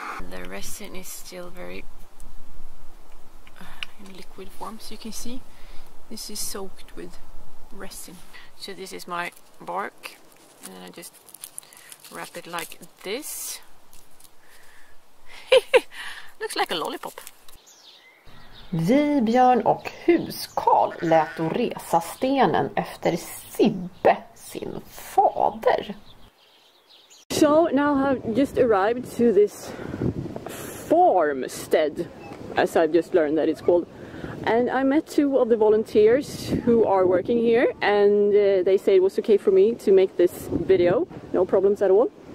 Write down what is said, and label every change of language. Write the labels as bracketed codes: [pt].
[en] The resin is still very in liquid form, so you can see this is soaked with resin. So this is my bark, and then I just wrap it like this. Looks like a lollipop. [sv] Vi, Björn och huskarl lät då resa stenen efter Sibbe, sin fader. [en] So now I've just arrived to this farmstead, as I've just learned that it's called. And I met 2 of the volunteers who are working here, and they said it was okay for me to make this video, no problems at all.